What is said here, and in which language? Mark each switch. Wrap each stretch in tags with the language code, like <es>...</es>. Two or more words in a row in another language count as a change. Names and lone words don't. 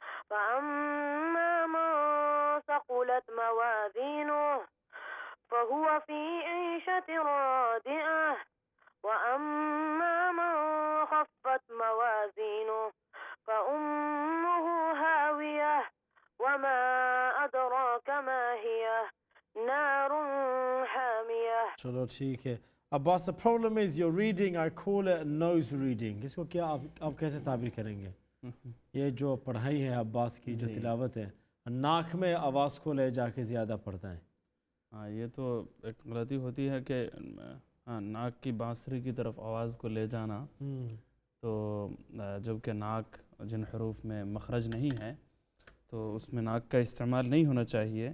<ar>فأما من ثقلت موازينه فهو في عيشة راضية. وأما من خفت موازينه فأمه هاوية. وما أدراك ما هي نار حامية.</ar> <ur>چلو، ٹھیک ہے.</ur> <en>Abbas, the problem is your reading, I call it nose reading.</en> <ur>اس کو کیا آپ کیسے تعبیر کریں گے؟ یہ جو پڑھائی ہے عباس کی جو تلاوت ہے، ناک میں آواز کو لے جاکے زیادہ پڑھتا ہے. ہاں، یہ تو ایک غلطی ہوتی ہے کہ ہاں، ناک کی بانسری کی طرف آواز کو لے جانا. تو جبکہ ناک جن حروف میں مخرج نہیں ہے تو اس میں ناک کا استعمال نہیں ہونا چاہیے.</ur>